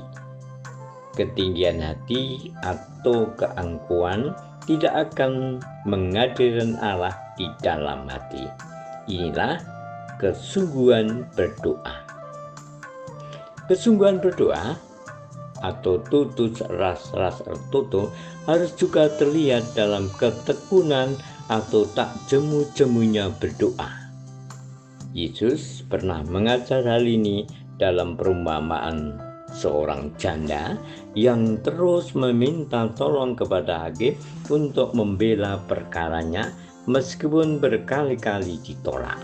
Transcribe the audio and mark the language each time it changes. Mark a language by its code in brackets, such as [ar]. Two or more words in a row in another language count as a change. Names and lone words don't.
[id] Ketinggian hati atau keangkuhan tidak akan menghadirkan Allah di dalam hati. Inilah kesungguhan berdoa. Kesungguhan berdoa atau [btx] tutus ras ertoto [id] harus juga terlihat dalam ketekunan atau tak jemu-jemunya berdoa. Yesus pernah mengajar hal ini dalam perumpamaan seorang janda yang terus meminta tolong kepada hakim untuk membela perkaranya meskipun berkali-kali ditolak.